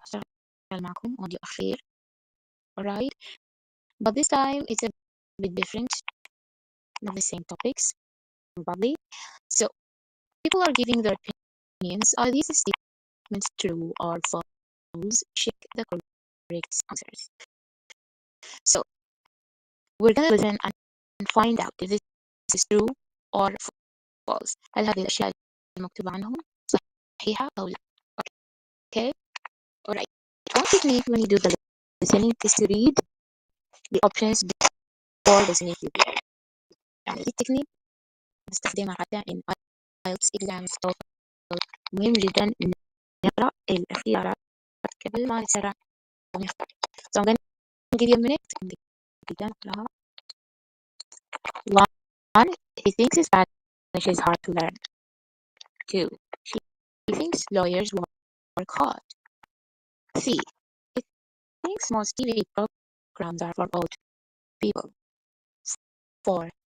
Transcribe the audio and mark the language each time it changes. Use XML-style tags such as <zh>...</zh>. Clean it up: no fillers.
<ar>هشتغل معكم audio أخير.</ar> <en>Alright. But this time it's a bit different. Not the same topics, probably. So people are giving their opinions. Are these statements true or false? Check the correct answers. So we're gonna listen and find out if this is true or false.</en> <ar>هل هذه الأشياء المكتوبة عنهم صحيحة أو لا؟ Okay.</ar> <en>Alright. One technique when you do the listening is to read the options before listening to it.</en> <ar>يعني دي التكنيك بستخدمها حتى</ar> <en>in IELTS exams TOEFL.</en> <ar>مهم جدا نقرأ الاختيارات قبل ما نتسرع ونختار.</ar> <en>So I'm going to give you a minute</en> <ar>جدا نقرأها.</ar> <en>1. He thinks Spanish is hard to learn. 2. She thinks lawyers work hard. 3. He thinks most TV programs are for old people. 4.</en>